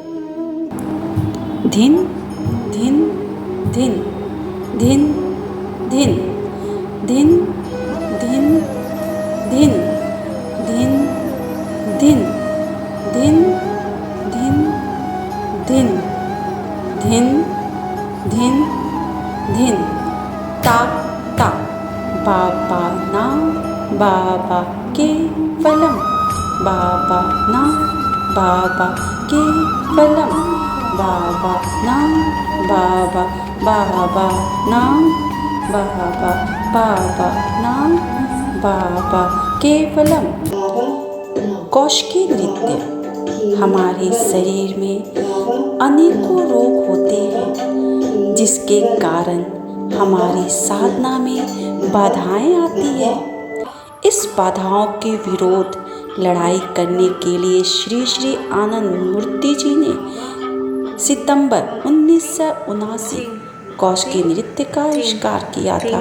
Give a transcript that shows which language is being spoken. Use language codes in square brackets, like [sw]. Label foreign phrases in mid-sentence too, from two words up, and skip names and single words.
[sa] Dhin, dhin, dhin, dhin, dhin, dhin, dhin, dhin, dhin, dhin, dhin, dhin, dhin, dhin, dhin, dhin. Tak, tak. बाबा नाम, बाबा केवलम. बाबा नाम, बाबा केवलम. बाबा नाम, बाबा, बाबा नाम, बाबा, बाबा नाम, बाबा केवलम। [hi] कौशिकी नृत्य। हमारे शरीर में अनेकों रोग होते हैं जिसके कारण हमारी साधना में बाधाएं आती है। इस बाधाओं के विरोध लड़ाई करने के लिए श्री श्री आनंद मूर्ति जी ने सितंबर 1979 कौशिकी नृत्य का आविष्कार किया था।